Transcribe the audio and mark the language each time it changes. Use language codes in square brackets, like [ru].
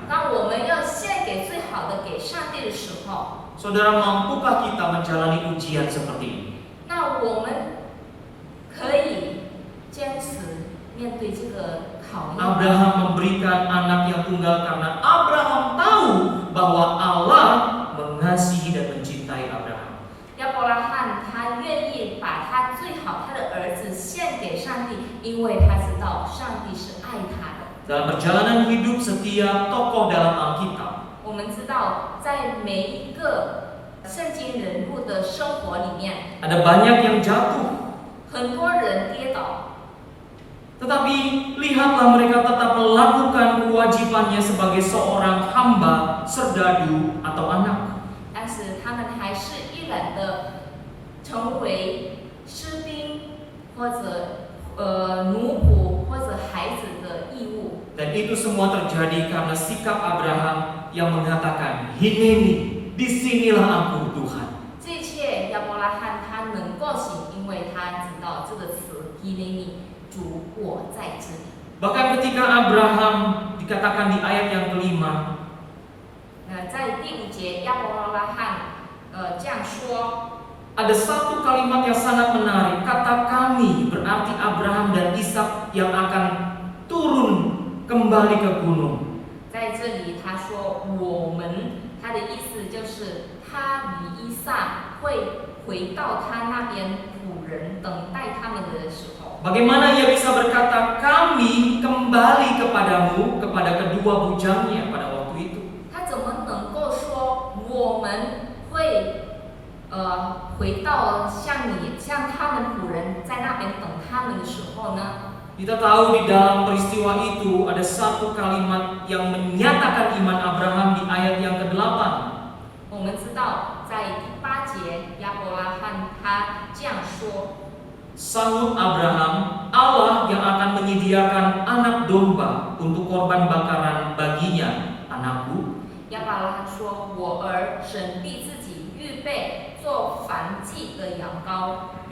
[zh] 当我们要献给最好的给上帝的时候， [id] saudara, mampukah kita menjalani ujian seperti ini? [zh] 那我们可以坚持面对这个考验。 [id] Abraham memberikan anak yang tunggal karena Abraham tahu bahwa Allah mengasihi dan mencintai Abraham. [zh] 亚伯拉罕他愿意把他最好他的儿子献给上帝，因为他知道上帝是爱他的。 [id] Dalam perjalanan hidup setiap tokoh dalam Alkitab, [zh] 我们知道，在每一个圣经人物的生活里面， [id] ada banyak yang jatuh. [zh] 很多人跌倒， [id] Tetapi lihatlah mereka tetap melakukan kewajibannya sebagai seorang hamba, serdadu, atau anak. [zh] 但是他们还是依然的成为士兵或者奴仆或者孩子的义务。 [id] Dan itu semua terjadi karena sikap Abraham yang mengatakan, Hineni, disinilah aku Tuhan. [zh] 这一切亚伯拉罕他能够行，因为他知道这个词 “Hineni”， 主我在这里。 [id] Bahkan ketika Abraham dikatakan di ayat yang kelima, [zh] 在第5节，亚伯拉罕这样说。 [id] ada satu kalimat yang sangat menarik. Kata kami berarti Abraham dan Ishak yang akan turun kembali ke gunung. [zh] 在这里他说我们，他的意思就是他与以撒会回到他那边仆人等待他们的时候。 [id] Bagaimana ia bisa berkata kami kembali kepadamu, kepada kedua bujangnya pada waktu itu? [zh] 他怎么能够说我们会回到像他们仆人在那边等他们的时候呢？ [id] Kita tahu di dalam peristiwa itu ada satu kalimat yang menyatakan iman Abraham di ayat yang ke-8. [zh] 我们知道在第8节，亚伯拉罕他这样说。 [id] Sahut Abraham, Allah yang akan menyediakan anak domba untuk korban bakaran baginya, anakku. [zh] 亚伯拉罕说：“我儿，神必自己预备做燔祭的羊羔。”